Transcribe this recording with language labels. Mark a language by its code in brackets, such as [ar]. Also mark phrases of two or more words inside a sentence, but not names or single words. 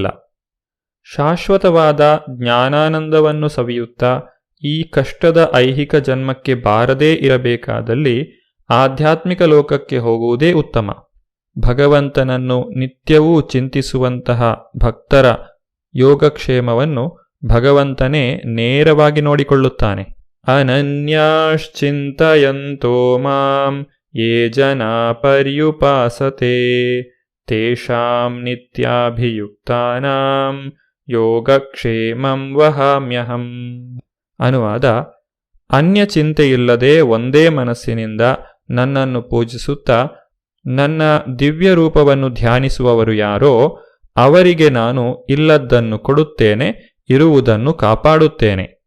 [kn] ಶಾಶ್ವತವಾದ ಜ್ಞಾನಾನಂದವನ್ನು ಸವಿಯುತ್ತಾ ಈ ಕಷ್ಟದ ಐಹಿಕ ಜನ್ಮಕ್ಕೆ ಬಾರದೇ ಇರಬೇಕಾದಲ್ಲಿ ಆಧ್ಯಾತ್ಮಿಕ ಲೋಕಕ್ಕೆ ಹೋಗುವುದೇ ಉತ್ತಮ. ಭಗವಂತನನ್ನು ನಿತ್ಯವೂ ಚಿಂತಿಸುವಂತಹ ಭಕ್ತರ ಯೋಗಕ್ಷೇಮವನ್ನು ಭಗವಂತನೇ ನೇರವಾಗಿ ನೋಡಿಕೊಳ್ಳುತ್ತಾನೆ. [sa] ಅನನ್ಯಾಶ್ಚಿಂತಯಂತೋ ಮಾಂ ಯೇ ಜನಾ ಪರ್ಯುಪಾಸತೆ ತೇಷಾಂ ನಿತ್ಯಾಭಿಯುಕ್ತಾನಾಂ ಯೋಗಕ್ಷೇಮಂ ವಹಾಮ್ಯಹಂ. [kn] ಅನುವಾದ: ಅನ್ಯ ಚಿಂತೆಯಿಲ್ಲದೆ ಒಂದೇ ಮನಸ್ಸಿನಿಂದ ನನ್ನನ್ನು ಪೂಜಿಸುತ್ತಾ ನನ್ನ ದಿವ್ಯ ರೂಪವನ್ನು ಧ್ಯಾನಿಸುವವರು ಯಾರೋ ಅವರಿಗೆ ನಾನು ಇಲ್ಲದ್ದನ್ನು ಕೊಡುತ್ತೇನೆ, ಇರುವುದನ್ನು ಕಾಪಾಡುತ್ತೇನೆ.